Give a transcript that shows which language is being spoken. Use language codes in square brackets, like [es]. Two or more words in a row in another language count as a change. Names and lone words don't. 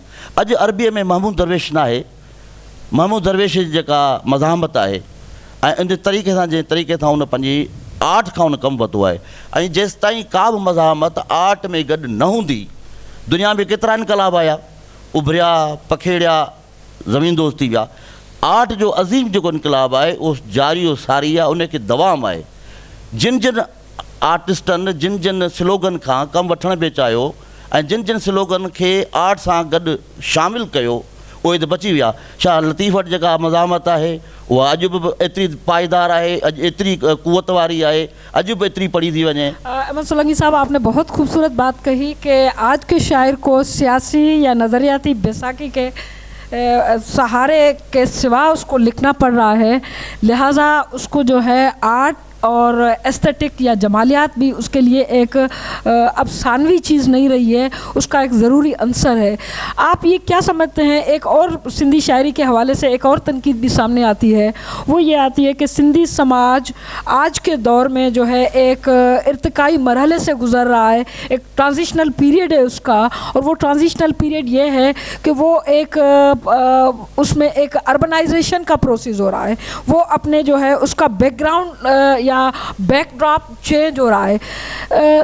[sd] अॼु अरबीअ में महमूद दरवेश न आहे। महमूद दरवेश जी जेका मज़ामत आहे ऐं इन तरीक़े सां जंहिं तरीक़े सां उन पंहिंजी आर्ट खां उन कमु वरितो आहे ऐं जेसि ताईं का बि मज़ामत आर्ट में गॾु न हूंदी, दुनिया में केतिरा इनकलाब आया, उभरिया, पखेड़िया, ज़मीनदोज़ थी विया। आर्ट जो अज़ीम जेको इनकलाब आहे उहो जारी और सारी आहे, उनखे दवाम आहे। जिन जिन आर्टिस्टनि जिन जिन स्लोगन खां कमु वठण बि चाहियो ऐं जिन जिन स्लोगन खे आर्ट सां गॾु शामिलु कयो उहे त बची विया। छा लतीफ़ वटि जेका मज़ामत आहे उहा अॼु बि एतिरी पाईदार आहे, अॼु एतिरी क़ुवत वारी आहे, अॼु बि एतिरी पढ़ी थी वञे? [ur] احمد سولنکی صاحب، آپ نے بہت خوبصورت بات کہی کہ آج کے شاعر کو سیاسی یا نظریاتی بیساکھی کے سہارے کے سوا اس کو لکھنا پڑ رہا ہے، لہٰذا اس کو جو ہے آرٹ اور ایستھیٹک یا جمالیات بھی اس کے لیے ایک اب ثانوی چیز نہیں رہی ہے، اس کا ایک ضروری عنصر ہے۔ آپ یہ کیا سمجھتے ہیں؟ ایک اور سندھی شاعری کے حوالے سے ایک اور تنقید بھی سامنے آتی ہے، وہ یہ آتی ہے کہ سندھی سماج آج کے دور میں جو ہے ایک ارتقائی مرحلے سے گزر رہا ہے، ایک [en] transitional period [ur] ہے اس کا، اور وہ [en] transitional period [ur] یہ ہے کہ وہ ایک اس میں ایک اربنائزیشن کا پروسیس ہو رہا ہے، وہ اپنے جو ہے اس کا [en] back ground [ur] یا [en] back drop change [ur] ہو رہا ہے۔